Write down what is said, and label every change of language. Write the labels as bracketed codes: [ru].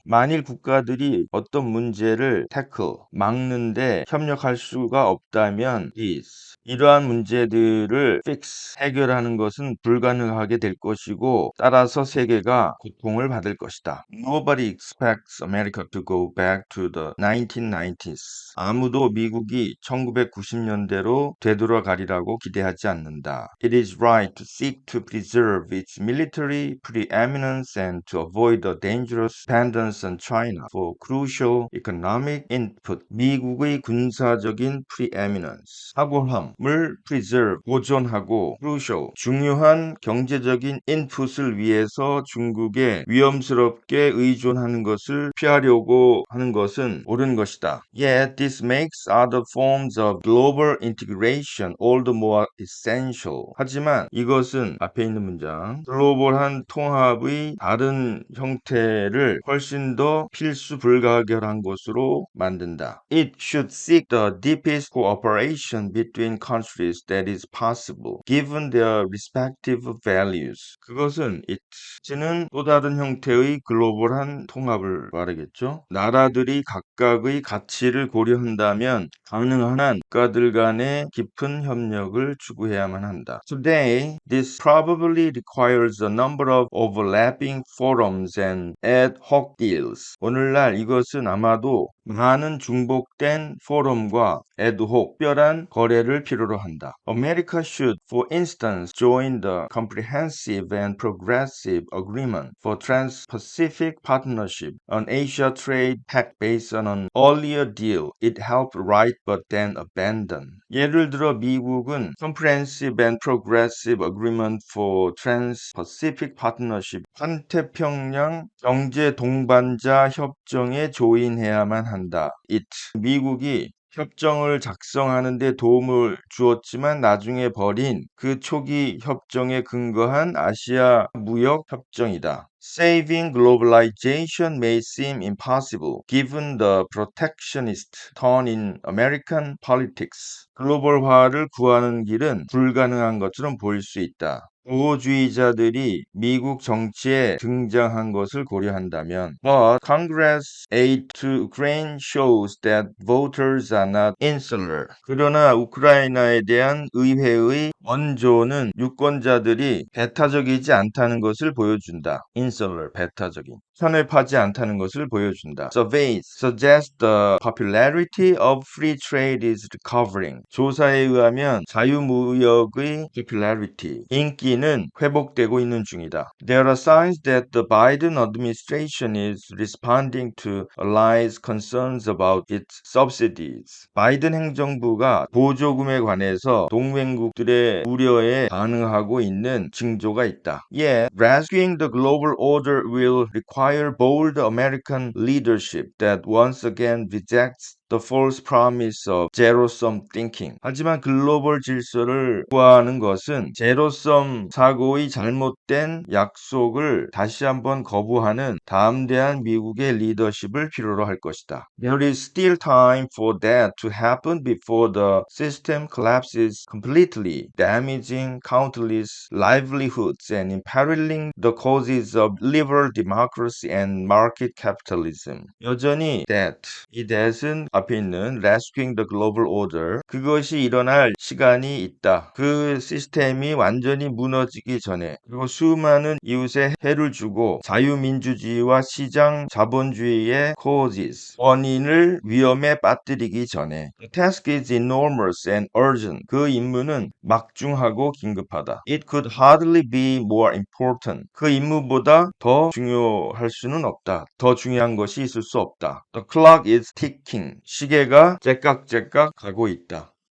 [ko] 만일 국가들이 어떤 문제를 tackle, 막는데 협력할 수가 없다면 이러한 문제들을 fix, 해결하는 것은 불가능하게 될 것이고 따라서 세계가 고통을 받을 것이다. [en] Nobody expects America to go back to the 1990s. [ko] 아무도 미국이 1990년대로 되돌아가리라고 기대하지 않는다. [en] It is right to seek to preserve its military preeminence and to avoid a dangerous dependence on China for crucial economic input. [ko] 미국의 군사적인 preeminence, 탁월함을 preserve, 보존하고 crucial, 중요한 경제적인 input을 위해서 중국에 위험스럽게 의존하는 것을 피하려고 하는 것은 옳은 것이다. [en] Yet this makes other forms of global integration all the more essential. [ko] 하지만 이것은 앞에 있는 문장 글로벌한 통합의 다른 형태를 훨씬 더 필수 불가결한 것으로 만든다. [en] It should seek the deepest cooperation between countries that is possible, given their respective values. [ko] 그것은 it는 또 다른 형태의 글로벌한 통합을 말하겠죠. 나라들이 각각의 가치를 고려한다면 가능한 한 국가들 간의 깊은 협력을 추구해야만 한다. [en] Today, this probably requires a number of overlapping forums and ad hoc deals. [ko] 오늘날 이것은 아마도 많은 중복된 포럼과 ad hoc, 특별한 거래를 필요로 한다. [en] America should, for instance, join the Comprehensive and Progressive Agreement for Trans-Pacific Partnership, an Asia trade pact based on an earlier deal it helped write but then abandoned. [ko] 예를 들어 미국은 Comprehensive and Progressive Agreement for Trans-Pacific Partnership, 환태평양 경제 동반자 협정에 조인해야만 한다. 미국이 협정을 작성하는 데 도움을 주었지만 나중에 버린 그 초기 협정에 근거한 아시아 무역 협정이다. [en] Saving globalization may seem impossible given the protectionist tone in American politics. [ko] 글로벌화를 구하는 길은 불가능한 것처럼 보일 수 있다. 보호주의자들이 미국 정치에 등장한 것을 고려한다면 [en] But Congress aid to Ukraine shows that voters are not insular. [ko] 그러나 우크라이나에 대한 의회의 원조는 유권자들이 배타적이지 않다는 것을 보여준다. insular, 배타적인. 편협하지 않다는 것을 보여준다. [en] Surveys suggest the popularity of free trade is recovering. [ko] 조사에 의하면 자유무역의 popularity, 인기는 회복되고 있는 중이다. [en] There are signs that the Biden administration is responding to allies' concerns about its subsidies. [ko] 바이든 행정부가 보조금에 관해서 동맹국들의 우려에 반응하고 있는 징조가 있다. [en] Yet, rescuing the global order will require bold American leadership that once again rejects the false promise of zero-sum thinking. [ko] 하지만 글로벌 질서를 구하는 것은 제로섬 사고의 잘못된 약속을 다시 한번 거부하는 담대한 미국의 리더십을 필요로 할 것이다. [en] There is still time for that to happen before the system collapses completely, damaging countless livelihoods and imperiling the causes of liberal democracy and market capitalism. [ko] 여전히 이 that은 앞에 있는 [en] rescuing the global order, [ko] 그것이 일어날 시간이 있다. 그 시스템이 완전히 무너지기 전에, 그리고 수많은 이웃에 해를 주고 자유민주주의와 시장 자본주의의 causes, 원인을 위험에 빠뜨리기 전에. [en] The task is enormous and urgent. [ko] 그 임무는 막중하고 긴급하다. [en] It could hardly be more important. [ko] 그 임무보다 더 중요할 수는 없다. 더 중요한 것이 있을 수 없다. [en] The clock is ticking. [ko] 시계가 째깍째깍 가고 있다.